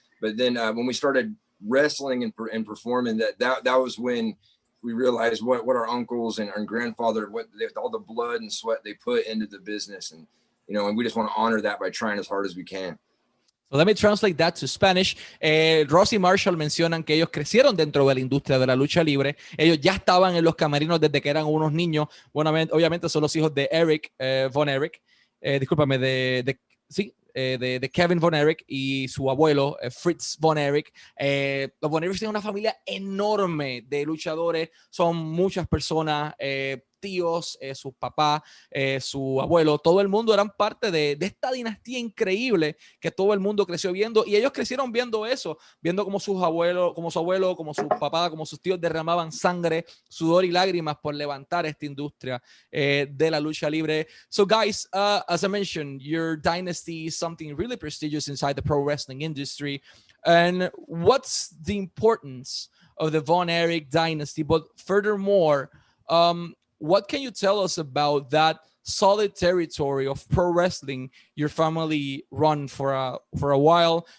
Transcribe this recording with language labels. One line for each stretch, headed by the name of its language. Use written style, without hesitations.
English: But then when we started wrestling and performing, that was when we realized what our uncles and our grandfather, all the blood and sweat they put into the business. And, you know, and we just want to honor that by trying as hard as we can. So let me translate that to Spanish.
Spanish: Ross y Marshall mencionan que ellos crecieron dentro de la industria de la lucha libre. Ellos ya estaban en los camerinos desde que eran unos niños. Bueno, obviamente son los hijos de Eric Von Erich. Discúlpame, de Kevin Von Erich y su abuelo, Fritz Von Erich. Los Von Erich tienen una familia enorme de luchadores. Son muchas personas, tíos, su papá, su abuelo, todo el mundo eran parte de esta dinastía increíble que todo el mundo creció viendo, y ellos crecieron viendo eso, viendo como sus abuelos, como su abuelo, como su papá, como sus tíos derramaban sangre, sudor y lágrimas por levantar esta industria de la lucha libre.
English: So guys, as I mentioned, your dynasty is something really prestigious inside the pro wrestling industry. And what's the importance of the Von Erich dynasty? But furthermore, what can you tell us about that solid territory of pro wrestling your family run for a while?